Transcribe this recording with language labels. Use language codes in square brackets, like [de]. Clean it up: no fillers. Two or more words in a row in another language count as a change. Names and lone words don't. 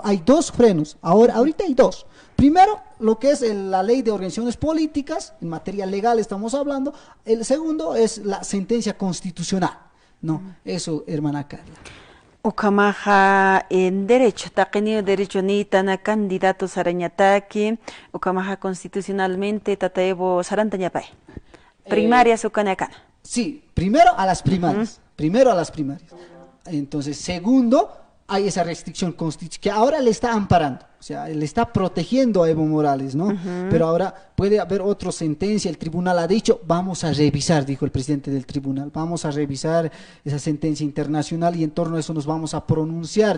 [es] Hay dos frenos, ahorita hay dos. Primero, lo que es la ley de organizaciones políticas, en materia legal estamos hablando. El segundo es la sentencia constitucional, ¿no? Eso, hermana Carla. [ay] Ukamaja [es] en derecho, [ay] taqeni derecho ni tana candidato sarañataki, ukamaja constitucionalmente tataevo sarantañapay. Primarias ukanakana. [es] Sí, primero a las primarias. Entonces, segundo, hay esa restricción constitucional que ahora le está amparando, o sea, le está protegiendo a Evo Morales, ¿no? Pero ahora puede haber otra sentencia. El tribunal ha dicho, vamos a revisar, dijo el presidente del tribunal, vamos a revisar esa sentencia internacional y en torno a eso nos vamos a pronunciar.